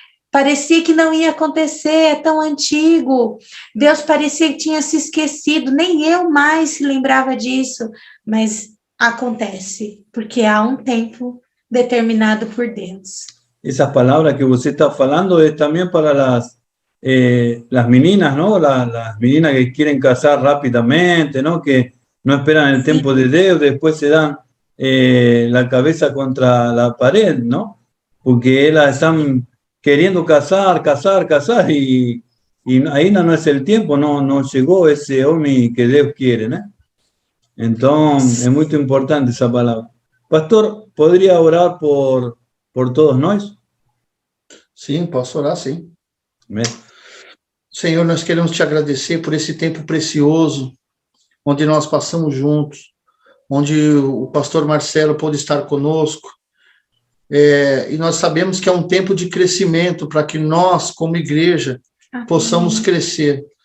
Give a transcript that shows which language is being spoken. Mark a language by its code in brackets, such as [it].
[pt] parecia que não ia acontecer, é tão antigo, Deus parecia que tinha se esquecido, nem eu mais se lembrava disso, mas acontece, porque há um tempo determinado por Deus. Essas palavras que você está falando é também para [es] las meninas, ¿no? Las meninas que quieren casar rápidamente, ¿no? Que no esperan el tiempo de Dios, después se dan la cabeza contra la pared, ¿no? Porque ellas están queriendo casar, y ahí no es el tiempo, no llegó ese hombre que Dios quiere, ¿no? Entonces, es muy importante esa palabra. Pastor, ¿podría orar por todos [pt] nós? Sim, posso orar, sim. Amém. Senhor, nós queremos te agradecer por esse tempo precioso, onde nós passamos juntos, onde o pastor Marcelo pôde estar conosco, e nós sabemos que é um tempo de crescimento para que nós, como igreja, possamos crescer.